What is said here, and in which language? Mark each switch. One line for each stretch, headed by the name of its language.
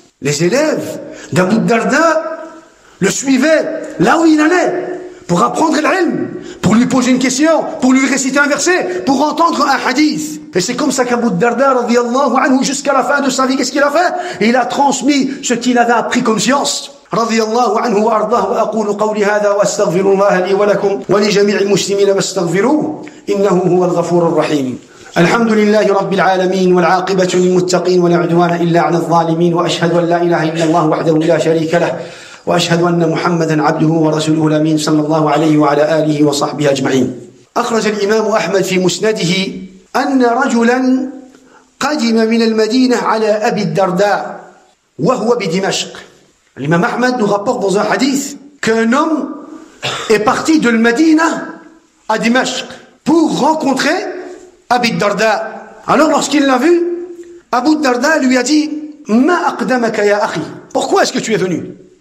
French: Les élèves d'Abu Darda le suivaient là où il allait pour apprendre l'ilm, pour lui poser une question, pour lui réciter un verset, pour entendre un hadith. Et c'est comme ça qu'Abu Darda radiyallahu anhu jusqu'à la fin de sa vie, qu'est-ce qu'il a fait? Il a transmis ce qu'il avait appris comme science.
Arabic: رضي الله عنه وأرضاه وأقول قولي هذا وأستغفر الله لي ولكم ولجميع المسلمين واستغفروه إنه هو الغفور الرحيم. الحمد لله رب العالمين والعاقبة للمتقين ولا عدوان إلا على الظالمين وأشهد أن لا إله إلا الله وحده لا شريك له وأشهد أن محمدا عبده ورسوله الأمين صلى الله عليه وعلى آله وصحبه أجمعين. أخرج الإمام أحمد في مسنده أن رجلا قدم من المدينة على أبي الدرداء وهو بدمشق.
French: L'imam Ahmad nous rapporte dans un hadith qu'un homme est parti de Medina à Dimashq pour rencontrer Abi Darda. Alors lorsqu'il l'a vu, Abu Darda lui a dit
Arabic: Ma aqdamaka ya akhi.
French: Pourquoi est-ce que tu es venu?